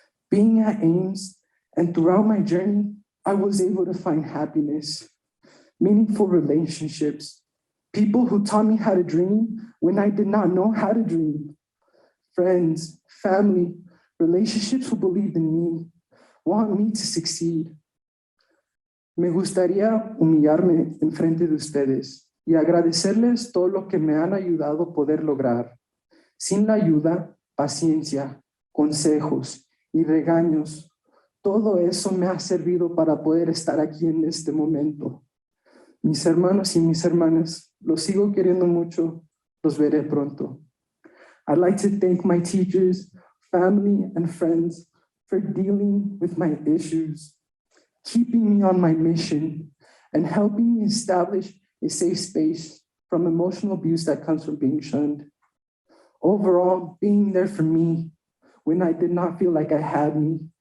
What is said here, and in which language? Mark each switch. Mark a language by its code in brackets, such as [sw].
[en] Being at Ames and throughout my journey, I was able to find happiness, meaningful relationships, people who taught me how to dream when I did not know how to dream, friends, family, relationships who believed in me, want me to succeed. [es] Me gustaría humillarme en frente de ustedes y agradecerles todo lo que me han ayudado a poder lograr. Sin la ayuda, paciencia, consejos y regaños, todo eso me ha servido para poder estar aquí en este momento. Mis hermanos y mis hermanas, los sigo queriendo mucho, los veré pronto. [en] I'd like to thank my teachers, family, and friends for dealing with my issues, keeping me on my mission, and helping me establish a safe space from emotional abuse that comes from being shunned. Overall, being there for me when I did not feel like I had me.